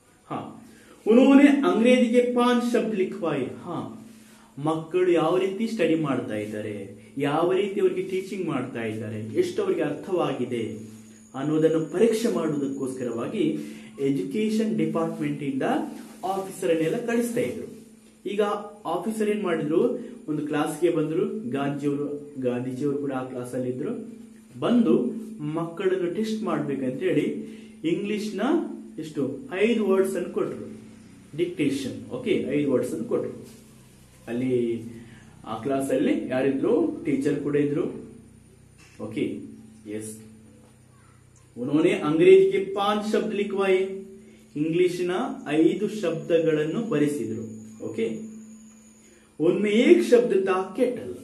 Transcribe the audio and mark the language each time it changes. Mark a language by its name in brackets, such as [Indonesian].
[Hindi] ಹಾ, उन्होंने अंग्रेजी के 5 शब्द लिखवाए. [Kannada] ಹಾ, ಮಕ್ಕಳು ಯಾವ ರೀತಿ ಸ್ಟಡಿ ಮಾಡ್ತಾ ಇದ್ದಾರೆ, ಯಾವ ರೀತಿ ಅವರಿಗೆ ಟೀಚಿಂಗ್ ಮಾಡ್ತಾ ಇದ್ದಾರೆ, ಎಷ್ಟು ಅವರಿಗೆ ಅರ್ಥವಾಗಿದೆ ಅನ್ನೋದನ್ನು ಪರೀಕ್ಷೆ ಮಾಡುವುದಕ್ಕೋಸ್ಕರವಾಗಿ ಎಜುಕೇಶನ್ ಡಿಪಾರ್ಟ್ಮೆಂಟ್ ಇಂದ ಆಫೀಸರ್ ಅನ್ನೆಲ್ಲ ಕಳಿಸ್ತಾ ಇದ್ರು. ಈಗ ಆಫೀಸರ್ ಏನ್ ಮಾಡಿದ್ರು, ಒಂದು ಕ್ಲಾಸ್ಗೆ ಬಂದ್ರು. ಗಾಂಧೀಜಿಯವರು ಕೂಡ ಆ ಕ್ಲಾಸ್ ಅಲ್ಲಿ ಇದ್ರು. ಬಂದು ಮಕ್ಕಳನ್ನು ಟೆಸ್ಟ್ ಮಾಡ್ಬೇಕಂತ ಹೇಳಿ ಇಂಗ್ಲಿಷ್ ನ ಎಷ್ಟು 5 ವರ್ಡ್ಸ್ ಅನ್ನು ಕೊಟ್ರು. ಡಿಕ್ಟೇಷನ್. ಓಕೆ, 5 ವರ್ಡ್ಸ್ ಅನ್ನು ಕೊಟ್ರು. ಅಲ್ಲಿ ಆ ಕ್ಲಾಸ್ ಅಲ್ಲಿ ಯಾರಿದ್ರು? ಟೀಚರ್ ಕೂಡ ಇದ್ರು. [Hindi] ओके यस, उन्होंने अंग्रेजी के 5 शब्द लिखवाए, [Kannada] ಇಂಗ್ಲಿಶಿನ 5 ಶಬ್ದಗಳನ್ನು ಬರೆಸಿದ್ರು. [Hindi] ಓಕೆ, उनमें एक शब्द था केटल.